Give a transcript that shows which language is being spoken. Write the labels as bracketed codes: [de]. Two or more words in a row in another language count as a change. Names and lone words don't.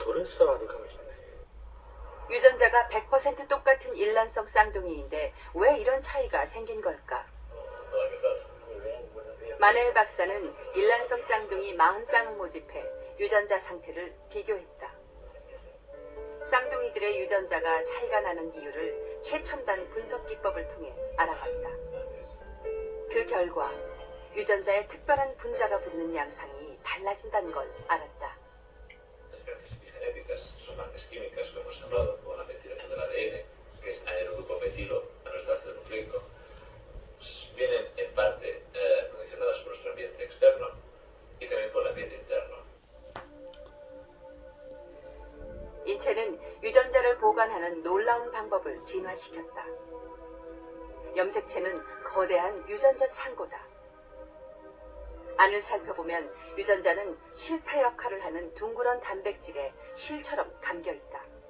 [ja] 嘘はあるかもしれない [ko] 유전자가 100% 똑같은 일란성 쌍둥이인데 왜 이런 차이가 생긴 걸까? 마넬 박사는 일란성 쌍둥이 40쌍을 모집해 유전자 상태를 비교했다. 쌍둥이들의 유전자가 차이가 나는 이유를 최첨단 분석 기법을 통해 알아봤다. 그 결과 유전자에 특별한 분자가 붙는 양상이 달라진다는 걸 알았다. [es] Las diferentes epigenéticas son partes químicas, como hemos hablado, como la metilación del ADN, que es aerogrupo metilo a nuestro ácido nucleico, vienen en parte condicionadas por nuestro ambiente externo y también por el ambiente interno. [ko] 인체는 유전자를 보관하는 놀라운 방법을 진화시켰다. 염색체는 거대한 유전자 창고다. 안을 살펴보면 유전자는 실패 역할을 하는 둥그런 단백질에 실처럼 감겨있다.